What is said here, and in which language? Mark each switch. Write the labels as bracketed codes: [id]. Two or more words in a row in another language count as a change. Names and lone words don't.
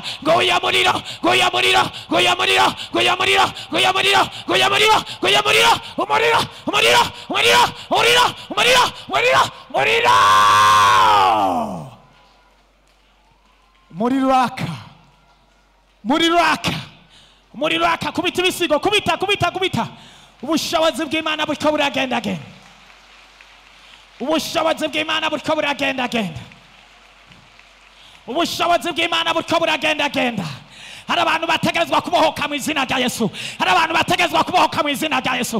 [rn] Guya muriro, guya muriro, guya muriro, guya muriro, guya muriro, guya muriro, guya muriro, umuriro, umuriro, umuriro, umuriro, umuriro, umuriro, umuriro. Umuriro waka, umuriro waka, umuriro waka. Kubita ibisigo, kubita, kubita, kubita. Ubushobozi bw'Imana buriko buragenda genda, ubushobozi bw'Imana buriko buragenda genda, ubushobozi bw'Imana buriko buragenda genda. Hari abantu bategerezwa kubohoka mu izina rya Yesu, hari abantu bategerezwa kubohoka mu izina rya Yesu.